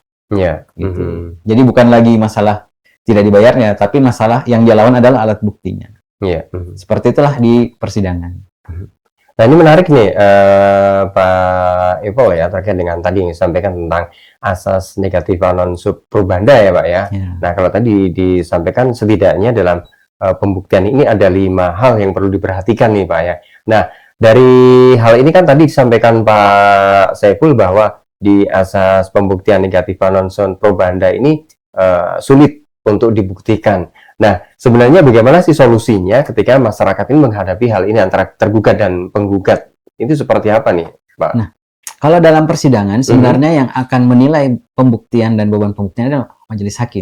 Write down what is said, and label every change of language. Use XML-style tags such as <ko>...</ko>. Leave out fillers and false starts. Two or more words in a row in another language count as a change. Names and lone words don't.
<id>Gitu. Jadi bukan lagi masalah tidak dibayarnya, tapi masalah yang dia lawan adalah alat buktinya. Seperti itulah di persidangan. Nah, ini menarik nih, Pak Ivo ya, terkait dengan tadi yang disampaikan tentang asas negatif</id> <la>non sub probanda</la> <id>ya, Pak ya. Nah, kalau tadi disampaikan setidaknya dalam pembuktian ini ada 5 hal yang perlu diperhatikan nih, Pak ya. Nah, dari hal ini kan tadi disampaikan Pak Saiful bahwa di asas pembuktian negatif</id> <la>non sub probanda</la> <id>ini sulit untuk dibuktikan. Nah, sebenarnya bagaimana sih solusinya ketika masyarakat ini menghadapi hal ini antara tergugat dan penggugat? Itu seperti apa nih, Pak? Nah, kalau dalam persidangan sebenarnya yang akan menilai pembuktian dan beban pembuktian adalah majelis hakim.</id>